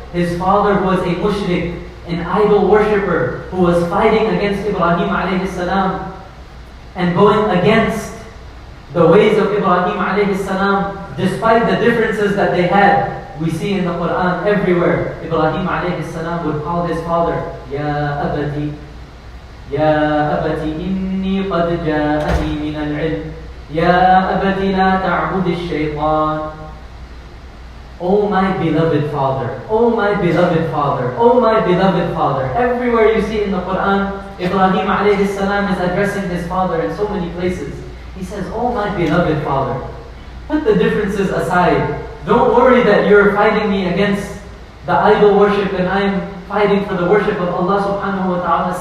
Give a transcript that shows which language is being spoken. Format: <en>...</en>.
<en>His father was a mushrik, an idol worshipper who was fighting against Ibrahim alayhi salam and going against the ways of Ibrahim alayhi salam, despite the differences that they had. We see in the Quran everywhere, Ibrahim alayhi salam would call his father, Ya Abati.</en> <ar>يا أبت إني قد جاءني من العلم يا أبت لا تعبد الشيطان.</ar> <en>Oh my beloved father, oh my beloved father, oh my beloved father. Everywhere you see in the Quran, Ibrahim alayhi salam is addressing his father in so many places. He says, oh my beloved father. Put the differences aside. Don't worry that you're fighting me against the idol worship and I'm fighting for the worship of Allah subhanahu wa ta'ala.</en>